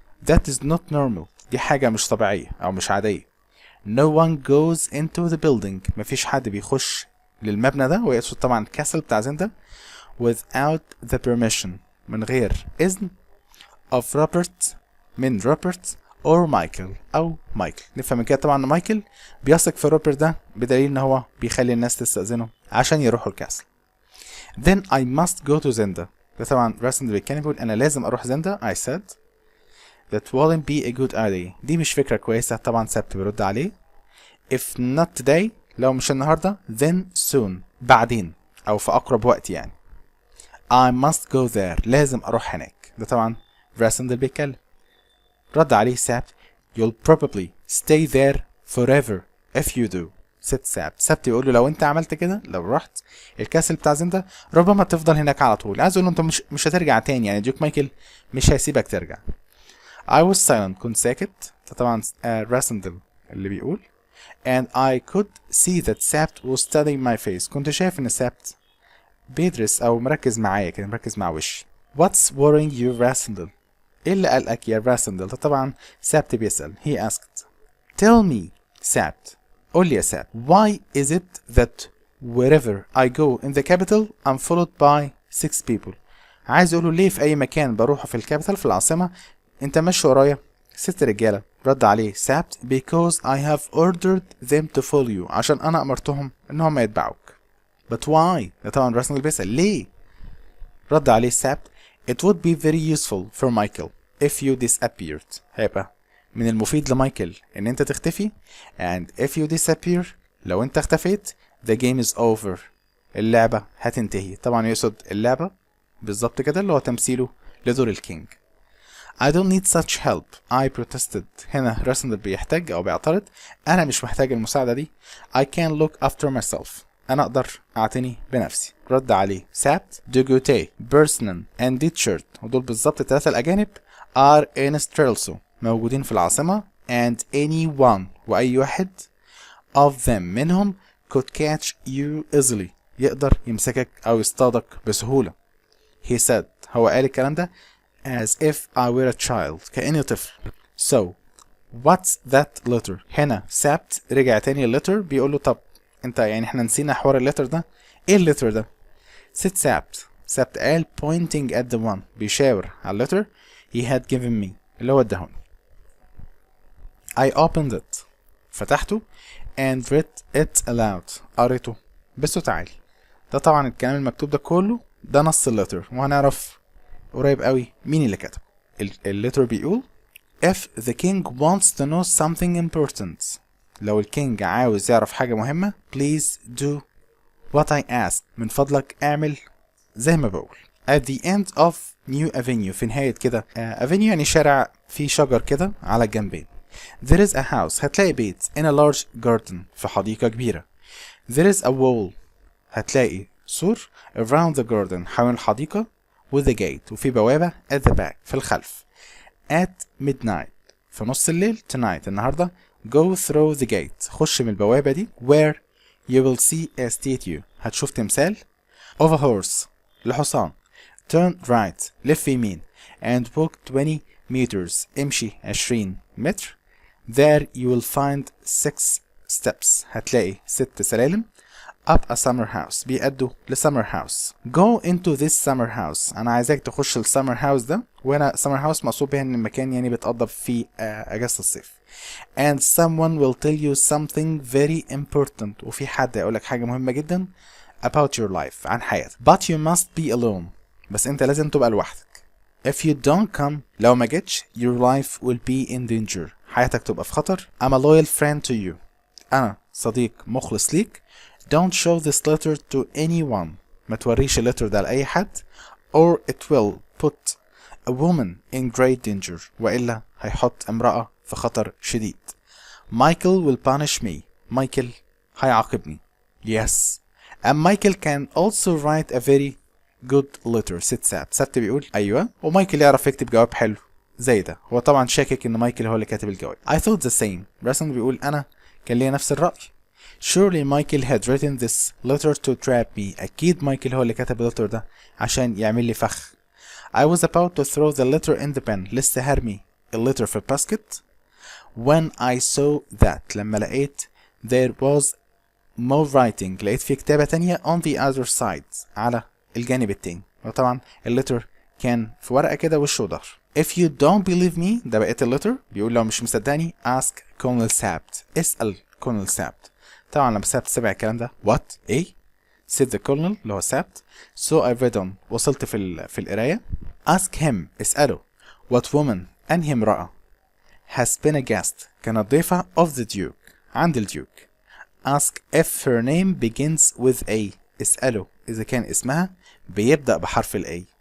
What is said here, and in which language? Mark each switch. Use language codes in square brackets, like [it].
[en] that is not normal، [ar] دي حاجة مش طبيعية او مش عادية. [en] no one goes into the building، [ar] مفيش حد بيخش للمبنى ده، ويقصد طبعا الكاسل بتاع زندا [en] without the permission، [ar] من غير اذن [en] of Robert، [ar] من روبرت or مايكل او مايكل. نفهم من كده طبعا ان مايكل بيثق في روبرت ده بدليل ان هو بيخلي الناس تستأذنه عشان يروحوا الكاسل. [en] then I must go to Zenda، [ar] ده طبعا راسندل بيتكلم بيقول انا لازم اروح زندا. [en] I said that wouldn't be a good idea، [ar] دي مش فكرة كويسة. طبعا سبت بيرد عليه [en] if not today، [ar] لو مش النهاردة [en] then soon، [ar] بعدين او في اقرب وقت يعني. [en] I must go there، [ar] لازم اروح هناك. ده طبعا راسندل بيتكلم. رد عليه سبت [en] you'll probably stay there forever if you do. [ar] سبت يقول له لو انت عملت كده، لو رحت الكاسل بتاع زندا ربما تفضل هناك على طول. عايز اقول له انت مش هترجع تاني، يعني ديوك مايكل مش هيسيبك ترجع. [en] I was silent، [ar] كنت ساكت. ده طبعا راسندل اللي بيقول [en] and I could see that Sapt was studying my face، [ar] كنت شايف ان سبت بيدرس او مركز معايا كده، مركز مع وشي. [en] What's worrying you [ar] راسندل؟ ايه اللي قلقك يا راسندل؟ ده طبعا سبت بيسأل. [en] He asked tell me [ar] سبت، قول لي يا سبت [en] why is it that wherever I go in the capital I'm followed by 6 people؟ [ar] عايز اقوله ليه في اي مكان بروحه في الكابيتال في العاصمة انت ماشي ورايا 6 رجالة. رد عليه سبت [en] because I have ordered them to follow you، [ar] عشان انا امرتهم ان هم يتبعوك. [en] but why؟ [ar] ده طبعا راسندل بيسأل ليه. رد عليه سبت [en] it would be very useful for Michael if you disappeared، [ar] هيبقى من المفيد لمايكل ان انت تختفي [en] and if you disappear، [ar] لو انت اختفيت [en] the game is over، [ar] اللعبة هتنتهي. طبعا يقصد اللعبة بالظبط كده اللي هو تمثيله لدور الكينج. [en] I don't need such help I protested، [ar] هنا راسندل بيحتاج او بيعترض انا مش محتاج المساعدة دي. [en] I can look after myself، [ar] انا اقدر اعتني بنفسي. رد عليه سابت دوغوتي، بيرسنن and ديتشارد، ودول بالظبط الثلاثة الاجانب [en] are in Strelso، [ar] موجودين في العاصمة [en] and anyone، [ar] واي واحد [en] of them [ar] منهم [en] could catch you easily، [ar] يقدر يمسكك او يصطادك بسهولة. [en] He said، [ar] هو قال الكلام ده [en] as if I were a child، [ar] كأني طفل. [en] So what's that letter؟ [ar] هنا سابت رجع تاني الليتر بيقول له طب انت يعني احنا نسينا حوار الليتر ده، ايه الليتر ده؟ سبت قال [en] pointing at the one، [ar] بيشاور على الليتر [en] he had given me [ar] اللي هو اداهوني. [en] I opened it، [ar] فتحته [en] and read it aloud، [ar] قريته بصوت عالي. ده طبعا الكلام المكتوب ده كله ده نص الليتر، وهنعرف قريب قوي مين اللي كتب. الليتر بيقول [en] if the king wants to know something important، [ar] لو الكينج عاوز يعرف حاجة مهمة [en] please do what I ask، [ar] من فضلك اعمل زي ما بقول. [en] at the end of new avenue، [ar] في نهاية كده avenue يعني شارع فيه شجر كده على الجنبين. [en] there is a house، [ar] هتلاقي بيت [en] in a large garden، [ar] في حديقة كبيرة. [en] there is a wall، [ar] هتلاقي سور [en] around the garden، [ar] حول الحديقة [en] with a gate، [ar] وفي بوابة [en] at the back، [ar] في الخلف. [en] at midnight، [ar] في نص الليل [en] tonight، [ar] النهاردة [en] go through the gate، [ar] خش من البوابة دي [en] where you will see a statue، [ar] هتشوف تمثال [en] of a horse [ar] لحصان. [en] Turn right [ar] لف يمين [en] and walk 20 meters [ar] امشي 20 متر. [en] There you will find 6 steps [ar] هتلاقي 6 سلالم [en] up a summer house [ar] بيأدوا ل [en] summer house. Go into this summer house. [ar] أنا عايزاك تخش السمر هاوس ده، وهنا summer house مقصود بها إن المكان يعني بيتقضى فيه أجازة الصيف. [en] And someone will tell you something very important. [ar] وفي حد هيقولك حاجة مهمة جدا [en] about your life [ar] عن حياتك. [en] But you must be alone. [ar] بس أنت لازم تبقى لوحدك. [en] If you don't come [ar] لو ما جيتش [en] your life will be in danger. [ar] حياتك تبقى في خطر. [en] I'm a loyal friend to you. [ar] أنا صديق مخلص ليك. [en] Don't show this letter to anyone. [ar] ما توريش اللتر ده لأي حد. [en] Or it will put a woman in great danger. [ar] وإلا هيحط امرأة في خطر شديد. [en] Michael will punish me. [ar] مايكل هيعاقبني. [en] Yes. And Michael can also write a very good letter. [ar] سبت بيقول أيوة، ومايكل يعرف يكتب جواب حلو زي ده. هو طبعا شاكك إن مايكل هو اللي كاتب الجواب. [en] I thought the same. [ar] راسن بيقول أنا كان ليا نفس الرأي. [en] Surely Michael had written this letter to trap me. [ar] أكيد مايكل هو اللي كتب اللتر ده عشان يعمل لي فخ. [en] I was about to throw the letter in the bin. [ar] لسه هرمي اللتر في الباسكت. [en] When I saw that [ar] لما لقيت [en] there was more writing. [ar] لقيت في كتابة تانية [en] on the other side [ar] على الجانب التاني. وطبعا اللتر كان في ورقة كده وشه وظهر. [en] If you don't believe me [ar] ده بقيت اللتر بيقول لو مش مصدقني [en] ask Colonel Sabt. [ar] اسأل كولونيل سابت. طبعا لما سابت سمع الكلام ده [en] what [ar] ايه [en] said the colonel [ar] اللي هو سابت. [en] so I read on [ar] وصلت في القراية. [en] ask him [ar] اسأله [en] what woman [ar] أنهي امرأة [en] has been a guest [ar] كانت ضيفة [en] of the duke [ar] عند الديوك. [en] ask if her name begins with A [ar] اسأله إذا كان اسمها بيبدأ بحرف ال A.